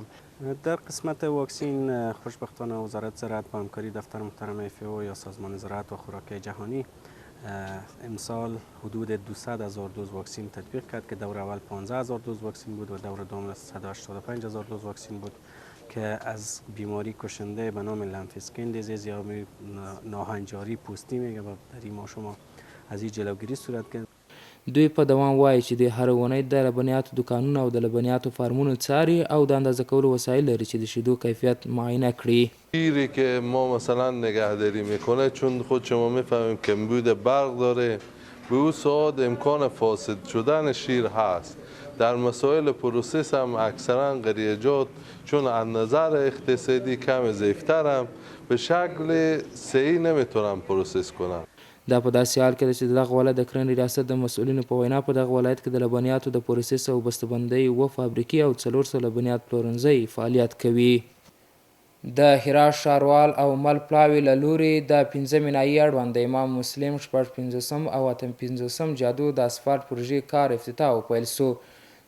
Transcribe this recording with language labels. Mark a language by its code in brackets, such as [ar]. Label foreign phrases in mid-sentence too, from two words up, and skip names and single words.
[fa] در قسمت واکسین خوشبختانه وزارت زراعت با همکاری دفتر محترم FAO یا سازمان زراعت و خوراک جهانی امسال حدود 200,000 دوز واکسین تطبیق کرد که دور اول 15,000 دوز واکسین بود و دور دوم 185,000 دوز واکسین بود که از بیماری کشنده به نام [en] lumpy skin disease [fa] یا ناهنجاری پوستی میگه و در این ما شما از این جلوگیری صورت کرد. [ps] دوی په دوام وایي چې د هر اونۍ د لبنیاتو دکانونه او د لبنیاتو فارمونو څاري او د اندازه کولو وسایل لري چې د شیدو کیفیت معاینه کړي. [fa] شیری که ما مثلا نگهداری میکنه چون خود شما میفهمیم کمبود برق داره، به او ساعت امکان فاسد شدن شیر هست. در مسائل پروسس هم اکثرا قریجات چون از نظر اقتصادی کم ضعیفتر هم به شکل صحیح نمیتونم پروسس کنم. [ps] دا په داسې حال کې ده چې د دغه ولایت د کرنې ریاست د مسؤلینو په وینا په دغه ولایت کې د لبنیاتو د پروسس او بسته‌بندۍ 7 فابریکې او 400 لبنیات پلورنځي فعالیت کوي. د هرات ښاروال او مل پلاوي له لوري د 15 مینایي اړوند د امام مسلم 55 او 58 جادو د اسفالټ پروژې کار افتتاح وپیل سو.